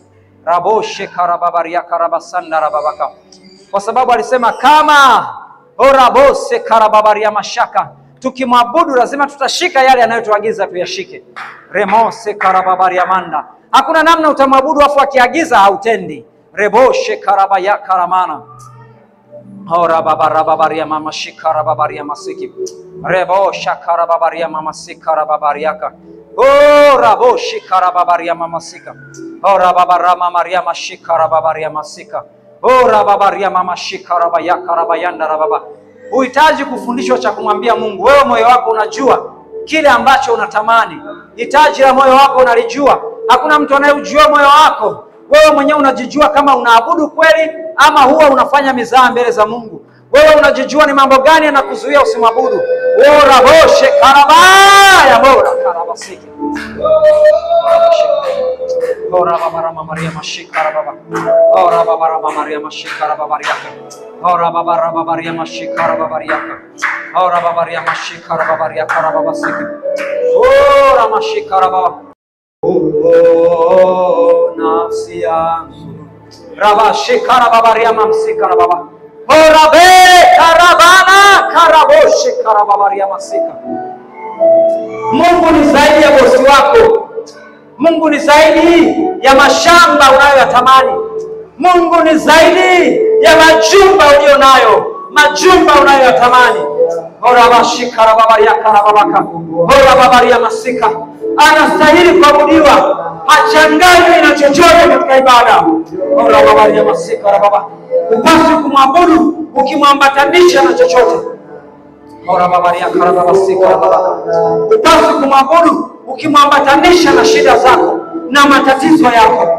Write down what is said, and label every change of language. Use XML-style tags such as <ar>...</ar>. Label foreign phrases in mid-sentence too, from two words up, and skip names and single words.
<sw>Raboshe karababaria karabasanda rababaka. Kwa sababu alisema kama orabose karababaria mashaka, tukimwabudu lazima tutashika yale anayotuagiza tuyashike. Remose karababaria manda. Hakuna namna utamwabudu afu akiagiza hautendi. Reboshe karabaya karamana. Ora babarababaria mama shikara babaria masiki. Rebosha karababaria mama sikara babariaka. Ora boshi karababaria mama sika. Ora babarama maria mashikara babaria masika. Ora babaria mama shikara bayaka rabayanda rababa. Uhitaji kufundishwa cha kumwambia Mungu. Wewe moyo wako unajua kile ambacho unatamani. Hitaji la moyo wako unalijua. Hakuna mtu anayejua moyo wako. Wewe mwenyewe unajijua kama unaabudu kweli ama huwa unafanya mizaa mbele za Mungu. Wewe unajijua ni mambo gani yanakuzuia usimwabudu. Ora boshe karabaya bora karabasiki. Ora babarama maria mashikara baba. Ora babarama maria mashikara babariaka. Ora babarama maria mashikara babariaka. Ora babaria mashikara babariaka babasiki. Ora mashikara baba. Oh nafsi yangu rabashikara babaria mamsikara baba. Ora be karabana karaboshe karababaria masika. Mungu ni zaidi ya bosi wako. Mungu ni zaidi ya mashamba unayoyatamani. Mungu ni zaidi ya majumba ulionayo, majumba unayoyatamani. Ora bashikara babaria karababaka. Ora babaria masika. Anastahili kuabudiwa. hachanganywi na chochote katika ibada. Ora baba ya masika ora baba, upasi kumwabudu ukimwambatanisha na chochote. Ora baba ya karaba masika ora baba, upasi kumwabudu ukimwambatanisha na shida zako na matatizo yako.</sw>